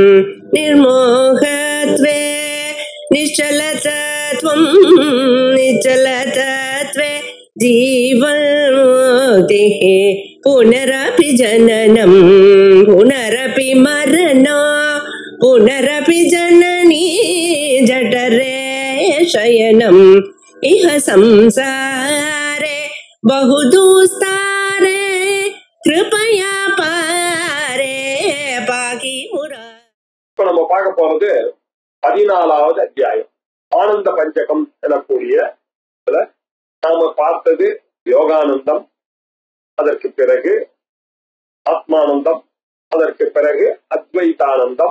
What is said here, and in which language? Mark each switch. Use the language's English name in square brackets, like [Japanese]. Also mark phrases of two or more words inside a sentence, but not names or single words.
[Sanskrit] निर्मोहत्वे निश्चलतत्वं निश्चलतत्वे जीवन्मुक्तिः पुनरपि जननं पुनरपि मरणं पुनरपि जननी जठरे शयनम् इह संसारे बहुदुस्तारे कृपया पारे पाकि मुरा. [Tamil] இப்ப நம்ம பார்க்க போறது 14வது அத்தியாயம் ஆனந்த பஞ்சகம் எனக்கூடிய நாம பார்த்தது யோகானந்தம், அதற்கு பிறகு ஆத்மானந்தம், அதற்கு பிறகு அத்வைதானந்தம்.